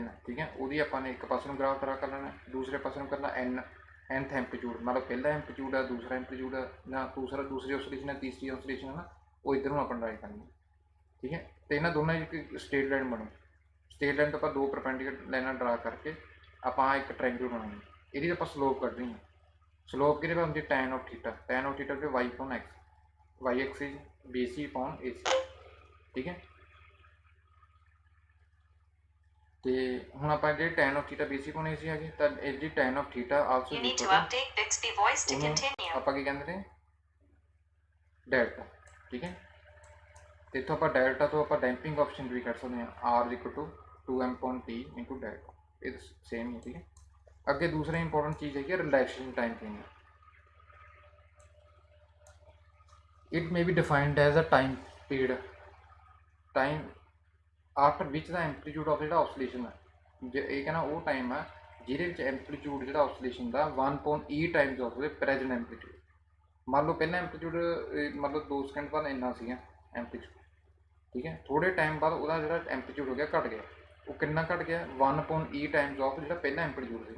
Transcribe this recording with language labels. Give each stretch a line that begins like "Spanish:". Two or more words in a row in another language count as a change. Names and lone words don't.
Punjabi: ਠੀਕ ਹੈ, ਉਹਦੀ ਆਪਾਂ ਨੇ ਇੱਕ ਪਾਸੇ ਨੂੰ
English: graph draw
Punjabi: ਕਰ ਲੈਣਾ, ਦੂਸਰੇ ਪਾਸੇ ਨੂੰ ਕਰਨਾ
English: nth amplitude,
Punjabi: ਮਤਲਬ ਪਹਿਲਾ ਐਂਪਲੀਟਿਊਡ ਹੈ ਦੂਸਰਾ ਐਂਪਲੀਟਿਊਡ ਹੈ ਜਾਂ ਦੂਸਰੀ ਓਸੀਲੇਸ਼ਨ ਹੈ ਤੀਸਰੀ ਓਸੀਲੇਸ਼ਨ ਹੈ ਨਾ, ਉਹ ਇੱਧਰ ਨੂੰ ਆਪਾਂ ਡਰਾਈ ਕਰਨੀ। ਠੀਕ ਹੈ, ਤੇ ਇਹਨਾਂ ਦੋਨਾਂ ਦੀ ਇੱਕ
English: straight line
Punjabi: ਬਣੂ।
English: straight line
Punjabi: ਤੋਂ ਆਪਾਂ ਦੋ
English: perpendicular lines draw
Punjabi: ਕਰਕੇ ਆਪਾਂ ਇੱਕ ਟ੍ਰਾਇੰਗਲ ਬਣਾਉਣੀ। ਇਹਦੀ ਆਪਾਂ ਸਲੋਪ ਕੱਢਣੀ ਹੈ। ਸਲੋਪ ਕਿਹਦੇ ਹੁੰਦੀ
English: tan of theta, tan of theta
Punjabi: ਤੇ
English: y upon x, y axis BC upon AC।
Punjabi: ਠੀਕ ਹੈ, ਤੇ ਹੁਣ ਆਪਾਂ ਜਿਹੜੇ
English: tan of theta BC upon AC
Punjabi: ਆ ਗਏ ਤਾਂ ਇਹਦੀ
English: tan of theta also
Punjabi: ਆਪਾਂ ਕੀ ਕਹਿੰਦੇ ਨੇ ਡੈਲਟਾ। ਠੀਕ ਹੈ, ਤੇ ਇੱਥੋਂ ਆਪਾਂ ਡੈਲਟਾ ਤੋਂ ਆਪਾਂ
English: damping coefficient
Punjabi: ਵੀ ਕੱਢ ਸਕਦੇ ਹਾਂ
English: r equal to 2m upon t into delta,
Punjabi: ਇਹ ਸੇਮ ਹੀ। ਠੀਕ ਹੈ, ਅੱਗੇ ਦੂਸਰਾ ਇੰਪੋਰਟੈਂਟ ਚੀਜ਼ ਹੈਗੀ
English: relaxation time change. It may be defined as a time period, time after which the amplitude of
Punjabi: ਜਿਹੜਾ oscillation ਹੈ, ਜੇ ਇਹ ਕਹਿੰਦਾ ਉਹ ਟਾਈਮ ਹੈ ਜਿਹਦੇ ਵਿੱਚ ਐਂਪਲੀਟਿਊਡ ਜਿਹੜਾ oscillation ਦਾ
English: 1/e times of the present amplitude.
Punjabi: ਮੰਨ ਲਓ ਪਹਿਲਾਂ ਐਂਪਲੀਟਿਊਡ ਮਤਲਬ 2 ਸਕਿੰਟ ਬਾਅਦ ਇੰਨਾ ਸੀਗਾ ਐਂਪਲੀਟਿਊਡ। ਠੀਕ ਹੈ, ਥੋੜ੍ਹੇ ਟਾਈਮ ਬਾਅਦ ਉਹਦਾ ਜਿਹੜਾ ਐਂਪਲੀਟਿਊਡ ਹੋ ਗਿਆ ਘਟ ਗਿਆ। ਉਹ ਕਿੰਨਾ ਘਟ ਗਿਆ 1/e
English: times of
Punjabi: ਜਿਹੜਾ ਪਹਿਲਾਂ ਐਂਪਲੀਟਿਊਡ ਸੀਗਾ।